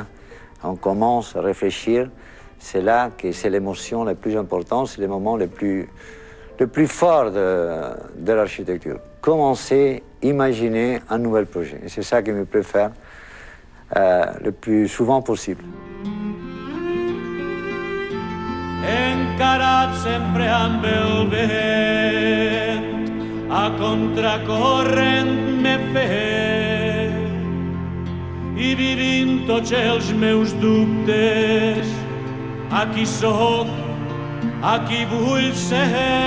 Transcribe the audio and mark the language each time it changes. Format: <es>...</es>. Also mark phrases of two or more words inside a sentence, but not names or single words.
<fr>On commence à réfléchir. C'est là que c'est l'émotion la plus importante, c'est le moment le plus fort de l'architecture. Commencer, imaginer un nouvel projet. Et c'est ça que je préfère le plus souvent possible.</fr> <ca>Encarat sempre amb el vent, a contracorrent m'he fet, i vivint tots els meus dubtes, aquí sóc, aquí vull ser.</ca>